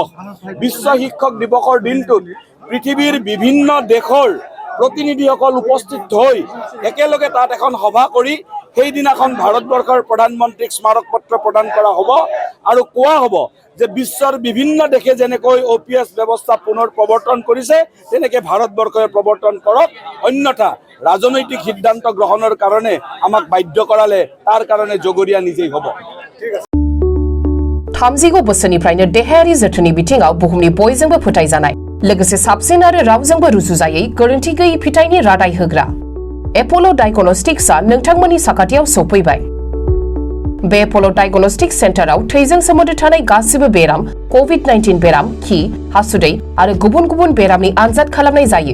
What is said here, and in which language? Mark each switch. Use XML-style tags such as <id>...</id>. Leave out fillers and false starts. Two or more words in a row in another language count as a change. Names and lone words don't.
<as>বিশ্ব শিক্ষক দিৱসৰ দিনটোত পৃথিৱীৰ বিভিন্ন দেশৰ প্ৰতিনিধিসকল উপস্থিত হৈ একেলগে তাত এখন সভা কৰি সেইদিনাখন ভাৰতবৰ্ষৰ প্ৰধানমন্ত্ৰীক স্মাৰক পত্ৰ প্ৰদান কৰা হ'ব আৰু কোৱা হ'ব যে বিশ্বৰ বিভিন্ন দেশে যেনেকৈ OPS ব্যৱস্থা পুনৰ প্ৰৱৰ্তন কৰিছে তেনেকৈ ভাৰতবৰ্ষই প্ৰৱৰ্তন কৰক। অন্যথা ৰাজনৈতিক সিদ্ধান্ত গ্ৰহণৰ কাৰণে আমাক বাধ্য কৰালে তাৰ কাৰণে জগৰীয়া নিজেই হ'ব।</as> <brx>30 बोसोरनिफ्रायनो देहायारि जोथोननि बिथिङाव बुहुमनि बयजोंबो फोथायजानाय लोगोसे साबसिन आरो रावजोंबो रुजुजायै गोरोन्थि गैयै फिथाइनि रादाय होग्रा एप'ल' डायग्नोस्टिक्सआ नोंथांमोननि साखाथियाव सौफैबाय। बे एप'ल' डायग्नोस्टिक्स सेन्टाराव थैजों सोमोन्दो थानाय गासिबो बेराम, COVID-19 बेराम, खि, हासुदै आरो गुबुन गुबुन बेरामनि आनजाद खालामनाय जायो।</brx>